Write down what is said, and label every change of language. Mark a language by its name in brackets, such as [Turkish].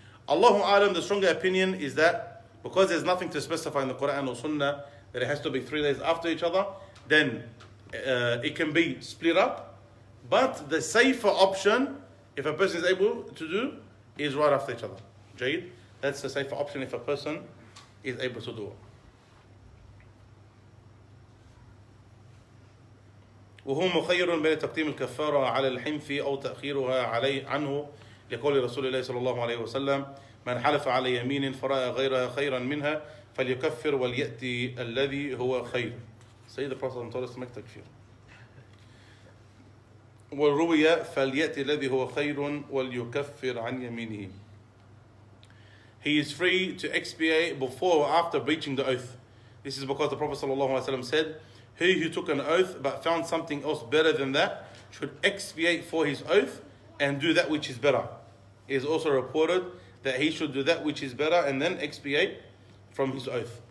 [English] Allahu Alam, the stronger opinion is that because there's nothing to specify in the Quran or Sunnah that it has to be 3 days after each other, then it can be split up. But the safer option, if a person is able to do, is right after each other. Jayid? That's the safer option if a person is able to do it. [Arabic] وهو مخير بين تقديم الكفارة على الحنث أو تأخيرها عليه عنه لقول رسول الله صلى الله عليه وسلم من حلف على يمين فرأى غيرها خيرا منها فليكفر وليأتي الذي هو خير. [English] Say the Prophet told us to make takfir. [Arabic] والروية فليأتي الذي هو خير وليكفر عن يمينه. [English] He is free to expiate before or after breaching the oath. This is because the Prophet ﷺ said, he who took an oath but found something else better than that should expiate for his oath and do that which is better. It is also reported that he should do that which is better and then expiate from his oath.